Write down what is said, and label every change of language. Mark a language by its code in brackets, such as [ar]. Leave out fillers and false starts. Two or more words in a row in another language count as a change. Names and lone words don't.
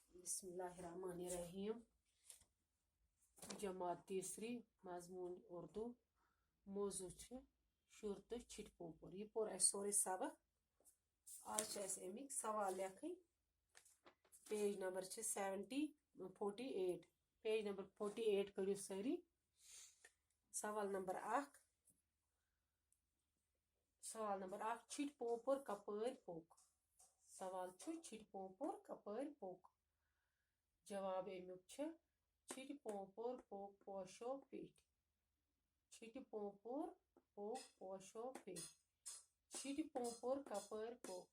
[ar] बिस्मिल्लाहिर्रहमानिर्रहीम। [ks] जमात तीसरी मजमून उर्दू मौजू शुर तो छिट पोपुर। यह पोर सोरे सबक। आज अमिक सवाल लेखन। पेज नंबर 48। पेज नंबर 48 करियो सारी। सवाल नंबर 1 छिट पोपुर कपर पोक। सवाल छिट पोपुर कपर पोक। जवाब अमुक छिट पोपुर पोक पोशो पेट। छिट पोपुर पोक पोशो पेट। छिट पोपुर कपर पोक।